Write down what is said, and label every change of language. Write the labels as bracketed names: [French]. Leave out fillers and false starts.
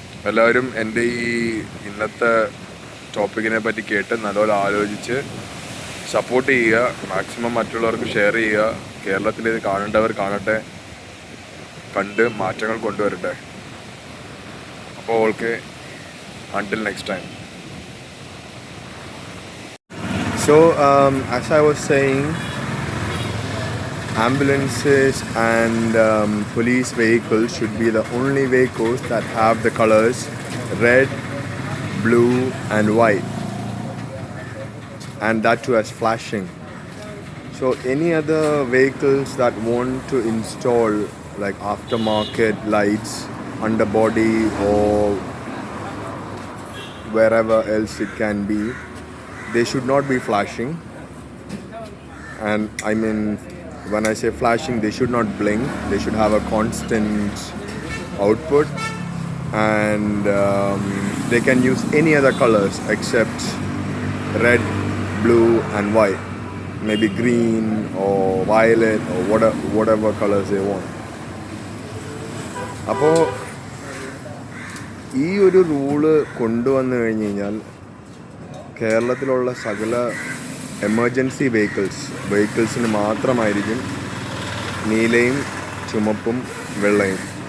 [Malayalam] എല്ലാവരും എൻ്റെ ഈ ഇന്നത്തെ ടോപ്പിക്കിനെ പറ്റി കേട്ട് നല്ലപോലെ ആലോചിച്ച് സപ്പോർട്ട് ചെയ്യുക. മാക്സിമം മറ്റുള്ളവർക്ക് ഷെയർ ചെയ്യുക. കേരളത്തിൽ ഇത് കാണേണ്ടവർ കാണട്ടെ, കണ്ട് മാറ്റങ്ങൾ കൊണ്ടുവരട്ടെ. [English] അപ്പോൾ okay, until next time. So as I was saying, ambulances and police vehicles should be the only vehicles that have the colors red, blue and white, and that too as flashing. So any other vehicles that want to install like aftermarket lights underbody or wherever else it can be, they should not be flashing. And I mean, when I say flashing, they should not blink. They should have a constant output, and they can use any other colors except red, blue and white, maybe green or violet or whatever colors they want. [Malayalam] അപ്പോൾ ഈ ഒരു rule കൊണ്ടുവന്നു കഴിഞ്ഞ് കഴിഞ്ഞാൽ കേരളത്തിലുള്ള സകല emergency വെഹിക്കിൾസിന് മാത്രമായിരിക്കും നീലയും ചുമപ്പും വെള്ളയും.